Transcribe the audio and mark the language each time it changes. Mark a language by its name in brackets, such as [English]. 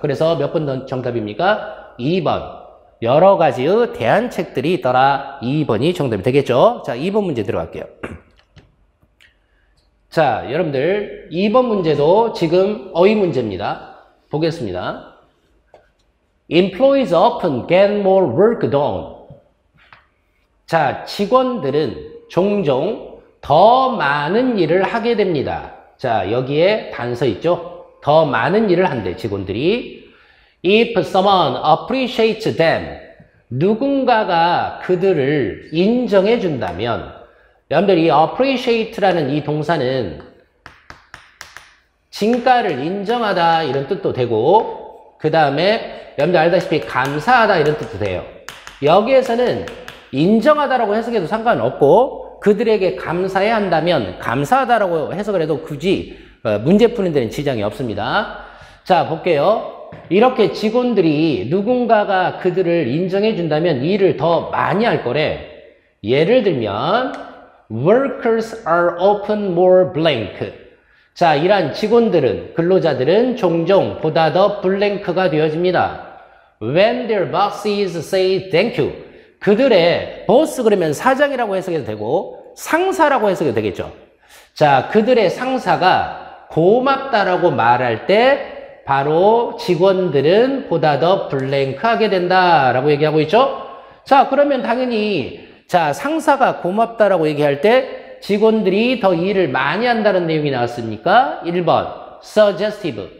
[Korean] 그래서 몇 번 정답입니까? 2번. 여러 가지의 대안책들이 있더라. 2번이 정답이 되겠죠? 자, 2번 문제 들어갈게요. 자, 여러분들 2번 문제도 지금 어휘 문제입니다. 보겠습니다. [English] Employees often get more work done. [Korean] 자, 직원들은 종종 더 많은 일을 하게 됩니다. 자, 여기에 단서 있죠? 더 많은 일을 한대, 직원들이. [English] If someone appreciates them, [Korean] 누군가가 그들을 인정해 준다면, 여러분들 이 appreciate라는 이 동사는 진가를 인정하다 이런 뜻도 되고, 그 다음에 여러분들 알다시피 감사하다 이런 뜻도 돼요. 여기에서는 인정하다라고 해석해도 상관없고, 그들에게 감사해야 한다면 감사하다라고 해석을 해도 굳이 문제 푸는 데는 지장이 없습니다. 자, 볼게요. 이렇게 직원들이 누군가가 그들을 인정해 준다면 일을 더 많이 할 거래. [English] 예를 들면 workers are often more blank. [Korean] 자, 이러한 직원들은, 근로자들은 종종 보다 더 블랭크가 되어집니다. [English] When their bosses say thank you. [Korean] 그들의 보스 그러면 사장이라고 해석해도 되고 상사라고 해석해도 되겠죠. 자, 그들의 상사가 고맙다라고 말할 때 바로 직원들은 보다 더 블랭크하게 된다라고 얘기하고 있죠. 자, 그러면 당연히 자, 상사가 고맙다라고 얘기할 때 직원들이 더 일을 많이 한다는 내용이 나왔으니까 1번 suggestive.